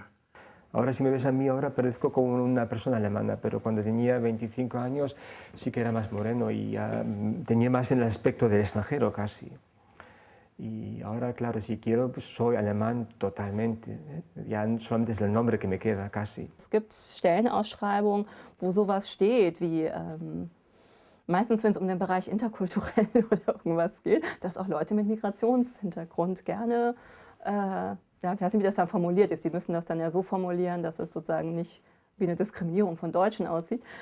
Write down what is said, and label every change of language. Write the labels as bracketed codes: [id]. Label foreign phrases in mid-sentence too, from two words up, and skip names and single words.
[es] Ahora, si me ves a mí, ahora parezco como una persona alemana, pero cuando tenía 25 años sí que era más moreno y tenía más bien el aspecto del extranjero casi. Y ahora, claro, si quiero, pues soy alemán totalmente. Ya solamente es el nombre que me queda casi. [de] Es gibt Stellenausschreibungen, wo sowas steht wie, meistens wenn es um den Bereich interkulturell oder irgendwas geht, dass auch Leute mit Migrationshintergrund gerne ja, ich weiß nicht, wie das dann formuliert ist. Die müssen das dann ja so formulieren, dass es sozusagen nicht wie eine Diskriminierung von Deutschen aussieht.